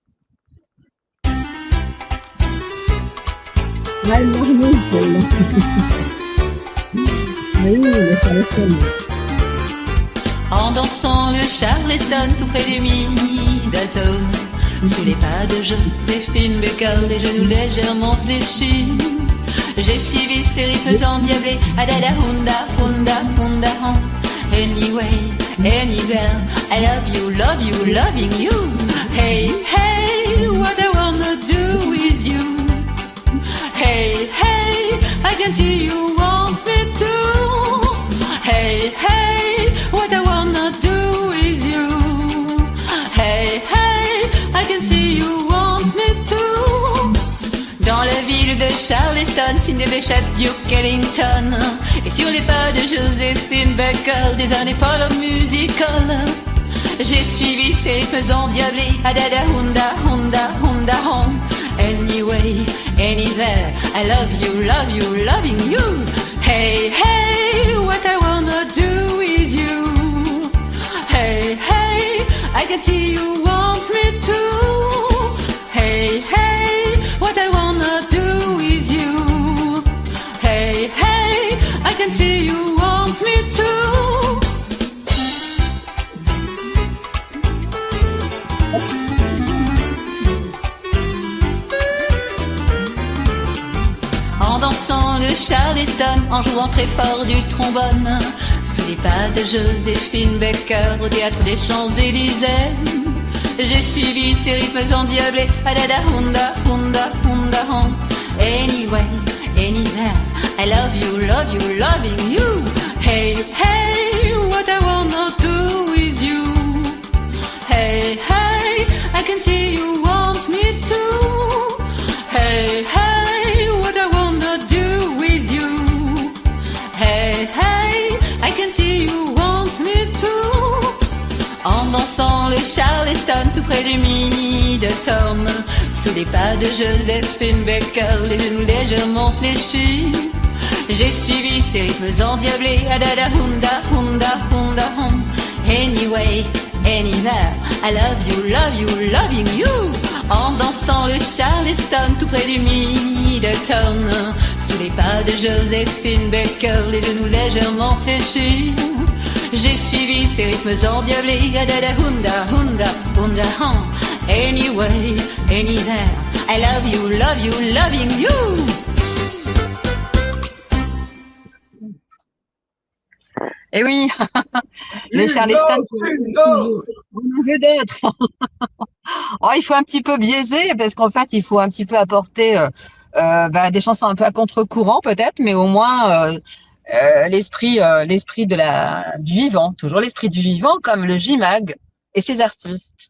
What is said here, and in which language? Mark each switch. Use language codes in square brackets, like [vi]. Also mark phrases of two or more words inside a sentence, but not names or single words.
[fr] En dansant le Charleston tout près du Middleton, sous les pas de Joséphine Baker, les genoux légèrement fléchis, j'ai suivi ces rythmes endiablés, adada hunda hunda hunda hon. [en] Anyway, anywhere, I love you, loving you. Hey, hey, what I wanna do with you. Hey, hey, I can see you want me to. Hey, hey, what I wanna do with you. Hey, hey, I can see you want me to. [fr] Dans la ville de Charleston, Sidney Bechet, Duke Ellington, et sur les pas de Joséphine Baker, des années folles musicales, j'ai suivi ces rythmes endiablés, adada hunda hunda hunda hon. [en] Anyway, anywhere, I love you, loving you. Hey, hey, what I wanna do with you. Hey, hey, I can see you want me to. Hey, hey, what I wanna do with you. Hey, hey, I can see you want me to. [fr] En dansant le Charleston, en jouant très fort du trombone, sous les pas de Joséphine Baker au théâtre des Champs-Élysées, j'ai suivi ces rythmes endiablés, adada hunda hunda hunda hon. [en] Anyway, anywhere, I love you, loving you. Hey, hey, what I wanna do with you. Hey, hey, I can see you want me to. Hey, hey, what I wanna do with you. Hey, hey, I can see you want me to. [fr] En dansant le Charleston tout près du Middleton, sous les pas de Joséphine Baker, les genoux légèrement fléchis, j'ai suivi ces rythmes endiablés, adada hunda hunda hunda hon. [en] Anyway, anywhere, I love you, loving you. [fr] En dansant le Charleston tout près du Middleton, sous les pas de Joséphine Baker, les genoux légèrement fléchis, j'ai suivi ces rythmes endiablés, adada hunda hunda hunda hon. [en] Anyway, anywhere, I love you, loving you. [fr] Et oui, le Charleston, on en veut d'autres. Oh, il faut un petit peu biaiser parce qu'en fait, il faut un petit peu apporter des chansons un peu à contre-courant peut-être, mais au moins l'esprit du vivant, toujours l'esprit du vivant comme le J-Mag et ses artistes.